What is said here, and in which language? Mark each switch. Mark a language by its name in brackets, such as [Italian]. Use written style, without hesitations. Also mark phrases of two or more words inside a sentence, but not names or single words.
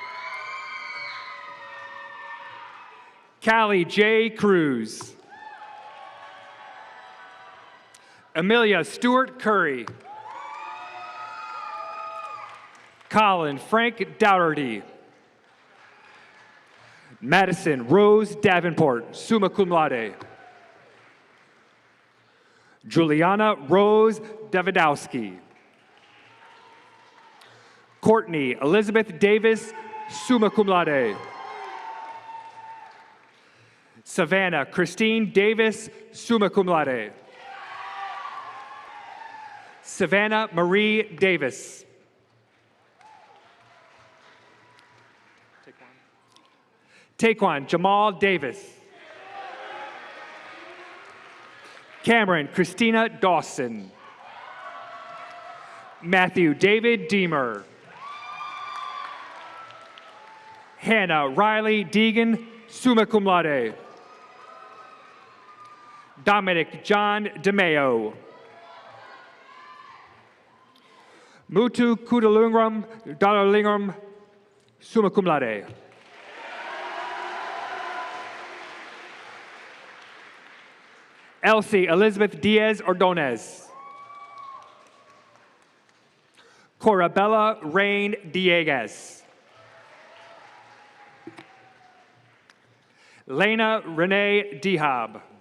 [English] Callie J. Cruz. Amelia Stewart Curry. Colin Frank Dougherty. Madison Rose Davenport, [Latin] summa cum laude. [English] Juliana Rose Davidowski. Courtney Elizabeth Davis, [Latin] summa cum laude. [English] Savannah Christine Davis, [Latin] summa cum laude. [English] Savannah Marie Davis. Taekwon Jamal Davis. Cameron Christina Dawson. Matthew David Deemer. Hannah Riley Deegan, [Latin] summa cum laude. [English] Dominic John DeMeo. Mutu Kudalungram Dalalingam, [Latin] summa cum laude. [English] Elsie Elizabeth Diaz Ordonez. Corabella Rain Dieguez. Lena Renee Dehab.